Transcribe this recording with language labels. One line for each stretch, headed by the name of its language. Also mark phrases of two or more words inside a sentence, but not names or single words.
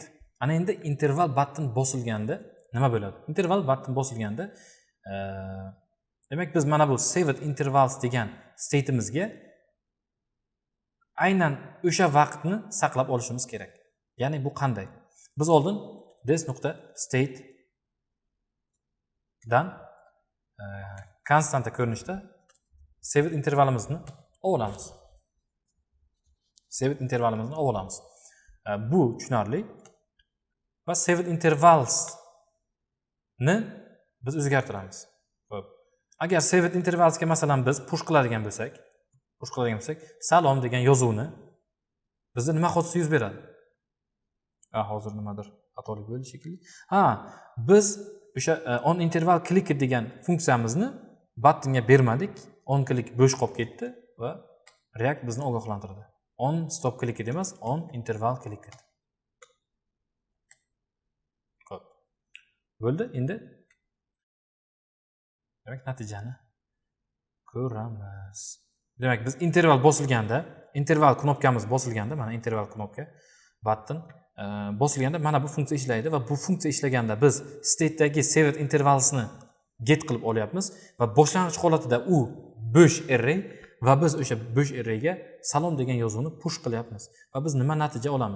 Uzbek: Ana endi
English: interval button
Uzbek: bosilganda nima bo'ladi?
English: Interval button
Uzbek: bosilganda demak biz mana bu
English: saved intervals
Uzbek: degan state'imizga aynan o'sha vaqtni saqlab olishimiz kerak. Ya'ni bu qanday? Biz oldin this.state dan konstanta ko'rinishda saved intervalimizni olamiz. Saved intervalimizni olamiz. Bu tushunarli. Va
English: saved intervals
Uzbek: ni biz o'zgartiramiz. Xo'p. Agar saved intervalsga masalan biz push qiladigan bo'lsak, salom degan yozuvni bizda nima hodisa yuz beradi? Hozir nimadir xatolik bo'ldi shekilli. Biz o'sha
English: on interval click
Uzbek: degan funksiyamizni buttonga bermadik.
English: On click
Uzbek: bo'sh qolib ketdi va React bizni ogohlantirdi.
English: On stop click
Uzbek: emas,
English: on interval click.
Uzbek: Xo'p. Bo'ldi, endi demak natijani ko'ramiz. Demak biz interval bosilganda, interval knopkamiz bosilganda, mana interval knopka button bosilganda mana bu funksiya ishlaydi va bu funksiya ishlaganda biz state'dagi saved intervalsni get qilib olyapmiz va boshlang'ich holatida u bo'sh array va biz o'sha bo'sh arrayga salom degan yozuvni push qilyapmiz va biz nima natija olamiz?